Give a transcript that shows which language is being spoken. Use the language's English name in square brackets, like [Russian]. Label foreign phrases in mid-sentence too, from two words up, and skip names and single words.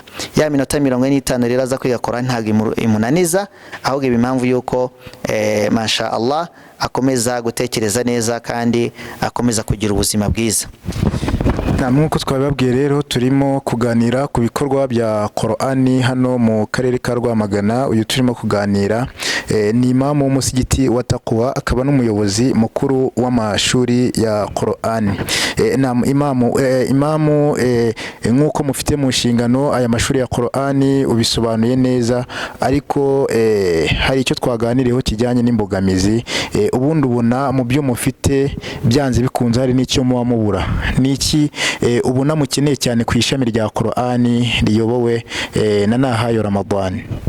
[Kinyarwanda] Ya minota 45 rero aza kwiga Qur'ani ntabwo imunaniza, ahubwo iba impamvu y'uko [Arabic] ما شاء الله [Kinyarwanda] akomeza gutekereza neza kandi akomeza kugira ubuzima bwiza. Nk'uko twabibabwiye rero turimo kuganira ku bikorwa bya Qur'ani hano mu karere ka Rwamagana. Uyu turimo kuganira ni imamu w'umusigiti wa Taqwa, akaba n'umuyobozi mukuru w'amashuri ya Qur'ani. Imamu nk'uko mufite mu nshingano aya mashuri ya Qur'ani ubisobanuye neza, ariko hari icyo twaganiriyeho kijyanye n'imbogamizi. Ubundi ubona mu byo mufite byanze bikunze hari n'icyo muba mubura. Niki ubona mukeneye cyane ku ishami rya Qur'ani riyobowe na Nahayo Ramadan?